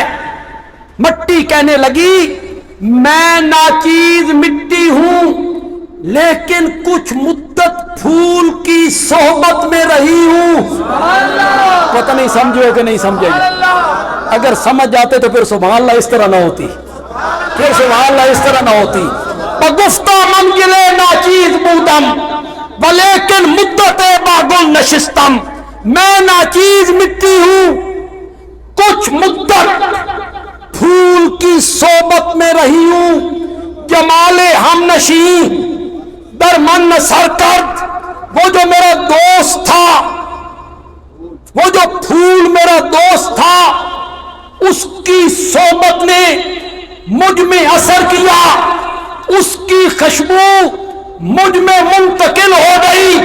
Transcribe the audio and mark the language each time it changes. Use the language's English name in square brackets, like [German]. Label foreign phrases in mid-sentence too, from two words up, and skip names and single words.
[Urdu] مٹی کہنے لگی میں ناچیز مٹی ہوں لیکن کچھ مدت پھول کی صحبت میں رہی ہوں۔ پتہ نہیں سمجھو کہ نہیں سمجھے گی؟ اگر سمجھ جاتے تو پھر [Arabic] سبحان اللہ [Urdu] اس طرح نہ ہوتی، پھر [Arabic] سبحان اللہ [Urdu] اس طرح نہ ہوتی۔ [Persian] بگفتہ من گلے ناچیز بودم ولیکن مدت باگل نشستم، [Urdu] میں ناچیز مٹی ہوں کچھ مدت پھول کی صحبت میں رہی ہوں، [Persian] جمال ہم نشیں در من سر کرد، [Urdu] وہ جو میرا دوست تھا، وہ جو پھول میرا دوست تھا اس کی صحبت نے مجھ میں اثر کیا، اس کی خوشبو مجھ میں منتقل ہو گئی۔